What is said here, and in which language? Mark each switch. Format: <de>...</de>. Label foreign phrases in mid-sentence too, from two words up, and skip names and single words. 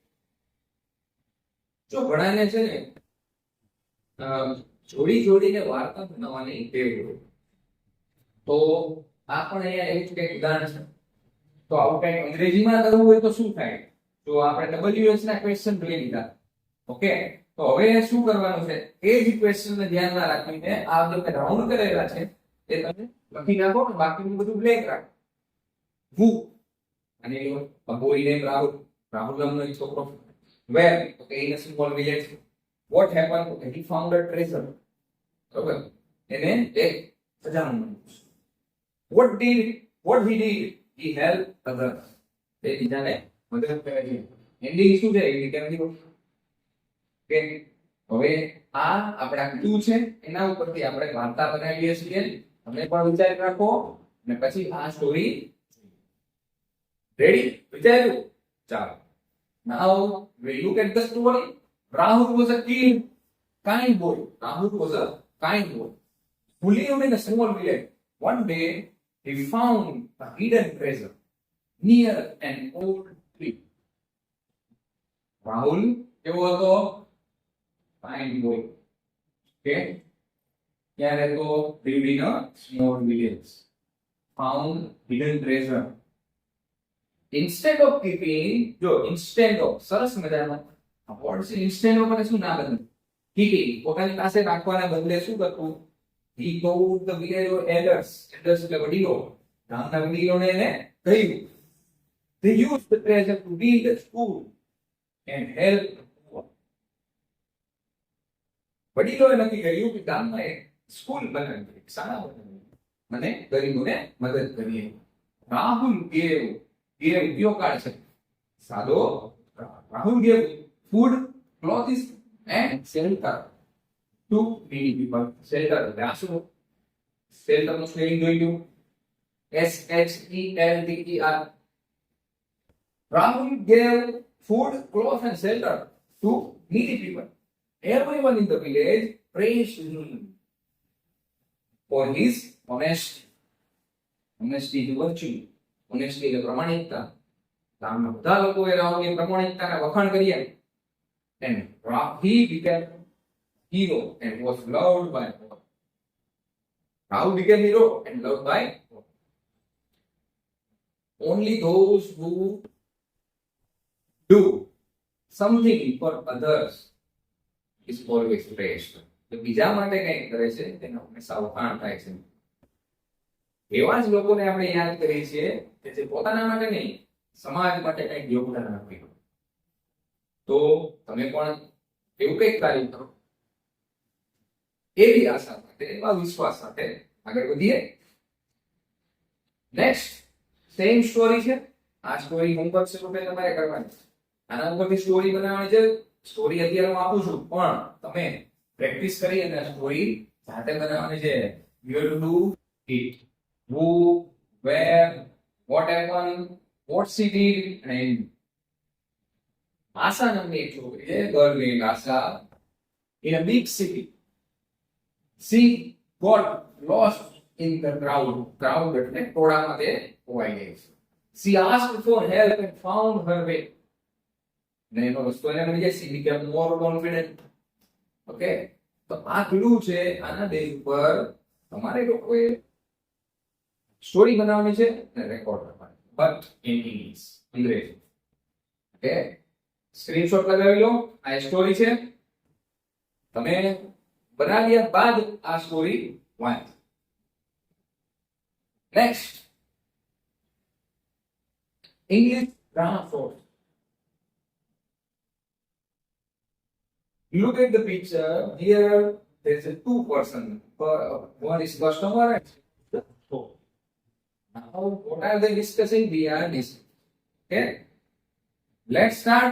<gu>જો ઘણાને છે ને જોડીને વાર્તા બનાવવાની ટેવ હોય તો આ પણ અહીંયા એક કંઈક ઉદાહરણ છે. તો આવું કંઈક અંગ્રેજીમાં કરવું હોય તો શું થાય? તો આપણે WH ના ક્વેશ્ચન જોઈ લીધા. ઓકે, તો હવે શું કરવાનું છે? એ જ ક્વેશ્ચનને ધ્યાનમાં રાખીને આ જે રાઉન્ડ કરેલા છે એ તમે લખી નાખો ને બાકીનું બધું બ્લેક રાખો.</gu> <en>Who? અને a boy named Rahul.</en> <gu>Rahul નામનો એક છોકરો.</gu> <en>Where? Okay, in a small village. What happened? Okay, he found a treasure.</en> <gu>બરોબર. એને એક સજાનું મળ્યું.</gu> <en>What he did? He helped others.</en> <gu>એ બીજાને મદદ કરે છે. એન્ડિંગ શું છે? એ કેમ દીધું? ઓકે, હવે આ આપણા ક્લુ છે, એના ઉપરથી આપણે વાર્તા બનાવીએ છીએ. તમે પણ વિચારી રાખો અને પછી આ</gu> <en>story ready?</en> <gu>વિચાર્યું? ચાલો.</gu> <en>Now we look at the story. Rahul was a kind boy. Rahul was a kind boy who lived in a small village. One day he found a hidden treasure near an old tree.</en> <gu>Rahul કેવો હતો?</gu> <en>Kind boy.</en> <gu>Okay? ક્યાં રહેતો?</gu> <en>Lived in a small village. Found hidden treasure. Instead of keeping, instead of,</en> <gu>સરસ મજાનો આ વર્ડ છે.</gu> <en>instead of</en> <gu>એટલે શું ના બદલે? keeping, પોતાની પાસે રાખવાના બદલે શું કરતું?</gu> <en>he told the village elders</en> <gu>એટલે વડીલો, ગામના વડીલોને એને કહ્યું.</gu> <en>they used the treasure to build a school and help the poor.</en> <gu>વડીલોએ નક્કી કર્યું કે ગામમાં એક સ્કૂલ બનાવીએ, એક શાળા બનાવીએ અને ગરીબોને મદદ કરીએ. રાહુલ ગયો કાળ છે સાદો.</gu> <en>Rahul gave food, clothes and shelter to needy people.</en> <gu>Shelter એટલે આ શું? shelter નું સ્પેલિંગ જોઈ લો.</gu> <en>SHELTER. Rahul gave food, clothes and shelter to needy people. Everyone in the village praised him for his honesty. Honesty is virtue. Honesty</en> <gu>એટલે પ્રમાણિકતા. ગામના બધા લોકોએ રાહુલની પ્રમાણિકતાના વખાણ કર્યા.</gu> <en>And he became hero and was loved by all. Rahul became hero and loved by all. Only those who do something for others is always praised.</en> <gu>તો બીજા માટે કંઈક કરે છે તેનો હંમેશા વખાણ થાય છે. એવા જ લોકોને આપણે યાદ કરીએ છીએ કે જે પોતાના માટે નહીં, સમાજ માટે કંઈક યોગદાન આપ્યું. તો તમે પણ એવું કંઈક કાર્ય કરો, એવી આશા સાથે, એવા વિશ્વાસ સાથે આગળ વધીએ.</gu> <en>next same story છે.</en> <gu>આ સ્ટોરી હોમવર્ક સ્વરૂપે તમારે કરવાની છે. આના ઉપરથી સ્ટોરી બનાવવાની છે. સ્ટોરી અત્યારે હું આપું છું, પણ તમે પ્રેક્ટિસ કરી અને સ્ટોરી જાતે બનાવવાની છે.</gu> <en>you have to do it. Who, where, what happened, what she did, and</en> <gu>આશા નામની એક છોકરી છે,</gu> <en>girl named Asha, in a big city. She got lost in the crowd.</en> <gu>Crowd એટલે ટોળામાં તે ખોવાઈ ગઈ છે.</gu> <en>She asked for help and found her way.</en> <gu>ને એનો રસ્તો એને મળી જાય.</gu> <en>She became more confident.</en> <gu>Okay, તો આ ક્લુ છે. આના બેઝ ઉપર તમારે લોકોએ સ્ટોરી બનાવવાની છે અને રેકોર્ડ કરવાની,</gu> <en>but in English,</en> <gu>અંગ્રેજી. ઓકે, સ્ક્રીનશોટ લગાવી લો. આ સ્ટોરી છે. તમે બનાવ્યા બાદ આ સ્ટોરી વાંચ.</gu> <en>next, English grammar force. Look at the picture. Here there's a two person. One is customer and store. Now, what are they discussing? We are discussing. Okay. Let's start.</en>